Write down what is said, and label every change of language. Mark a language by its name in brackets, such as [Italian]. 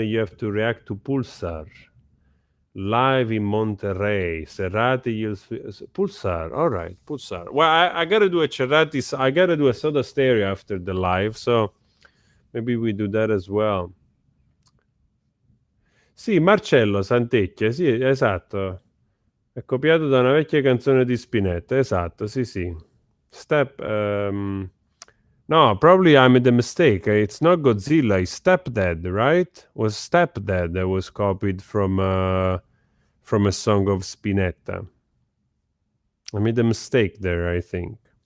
[English] You have to react to Pulsar. Live in Monterrey. Cerati, Pulsar. All right, Pulsar. Well, I got to do a Cerati. I got to do a Soda Stereo after the live. So maybe we do that as well. [Italian] Sì, Marcello Santecchia, sì, esatto. È copiato da una vecchia canzone di Spinetta, esatto, sì, sì. [English] Step, no, probably I made a mistake. It's not Godzilla, it's Stepdad, right? Was Stepdad that was copied from a song of Spinetta. I made a mistake there, I think.